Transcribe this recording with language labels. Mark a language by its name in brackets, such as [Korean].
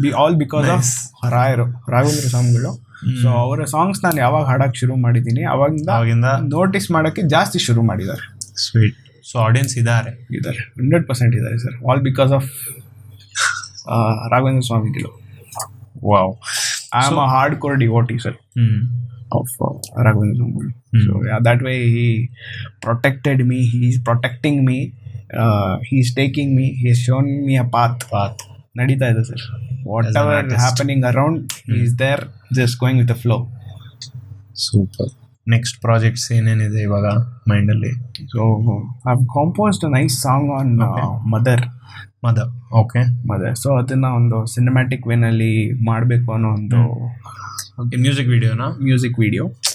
[English] all because of [Kannada] Raghavendra ಸ್ವಾಮಿಗಳು. So ಅವರ songs ನಾನು ಯಾವಾಗ ಹಾಡೋಕ್ಕೆ ಶುರು ಮಾಡಿದ್ದೀನಿ ಅವಾಗಿಂದ ನೋಟಿಸ್ ಮಾಡೋಕ್ಕೆ ಜಾಸ್ತಿ ಶುರು ಮಾಡಿದ್ದಾರೆ. [English] Sweet. So audience ಇದ್ದಾರೆ 100% [Kannada] ಇದ್ದಾರೆ sir, [English] All because of Raghavendra ಸ್ವಾಮಿಗಳು. Wow. I am a hardcore devotee sir of Raghavendra ಸ್ವಾಮಿಗಳು. So that way he protected me, he is protecting me, he is taking me, he has shown me a path. [Kannada] ನಡೀತಾ ಇದೆ sir. [English] whatever happening around, he is there just going with the flow. Super. [Kannada] Next projects ಏನೇನಿದೆ ಇವಾಗ ಮೈಂಡಲ್ಲಿ? [English] So I have composed a nice song on mother. Okay. Mother. [Kannada] So ಅದನ್ನು ಒಂದು cinematic ವೇನಲ್ಲಿ ಮಾಡಬೇಕು ಅನ್ನೋ ಒಂದು ಮ್ಯೂಸಿಕ್ ವಿಡಿಯೋನಾ? [English] Music video.